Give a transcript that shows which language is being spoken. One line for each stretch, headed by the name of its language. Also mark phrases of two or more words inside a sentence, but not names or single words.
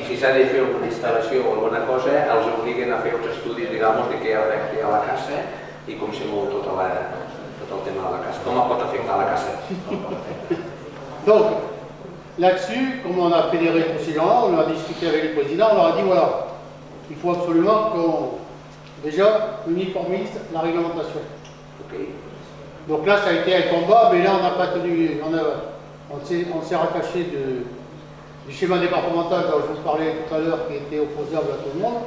Catalan: I si s'ha de fer alguna instal·lació o alguna cosa, els obliguen a fer uns estudis, digamos, de què afecta a la caça i com se mou tot el tema de la caça, com pot afectar la caça.
French: Donc, là-dessus, comme on a fédéré tous ces gens-là, on a discuté avec le président, on leur a dit voilà, il faut absolument qu'on déjà uniformise la réglementation. Okay. Donc là, ça a été un combat, mais là, on n'a pas tenu, on s'est rattaché du schéma départemental dont je vous parlais tout à l'heure, qui était opposable à tout le monde.